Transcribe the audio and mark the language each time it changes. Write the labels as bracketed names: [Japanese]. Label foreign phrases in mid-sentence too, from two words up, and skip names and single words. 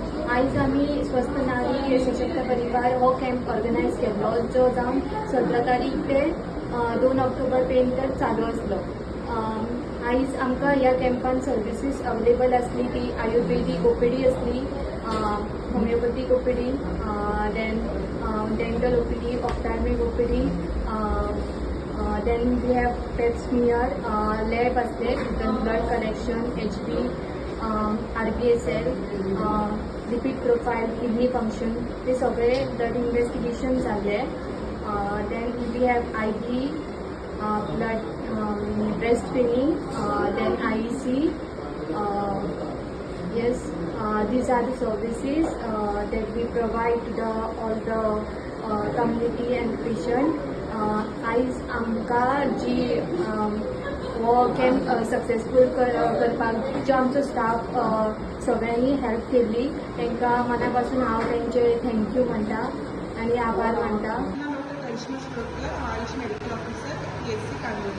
[Konkani] आयज आमी स्वस्थ नारी सशक्त परिवार हो कॅम्प ऑर्गनायज केल्लो, जो जावन 17 तारीख ते 2 ऑक्टोबर पर्यंत चालू आसलो. आयज आमकां ह्या कॅम्पान [English] services available [Konkani] आसली ती [English] Ayurvedic OPD [Konkani] आसली, [English] homeopathic OPD, then dental OPD, ophthalmic OPD, then we have pap smear, lab असते, then blood collection, HB, RBSL, lipid profile, kidney function, [Marathi] ते सगळे [English] blood investigation [Marathi] झाले. [English] Then we have IV, blood, breast filling, then IEC. Yes, these are the services that we provide to all the community and patient. [Konkani] आयज आमकां जी हो कॅम्प सक्सेसफूल करपाक जो आमचो स्टाफ सगळ्यांनी हेल्प केल्ली, तांकां मना पासून हांव तांचे थँक्यू म्हणटा आनी आभार मानता. [English] Ayush medical officer PSC Kandoli.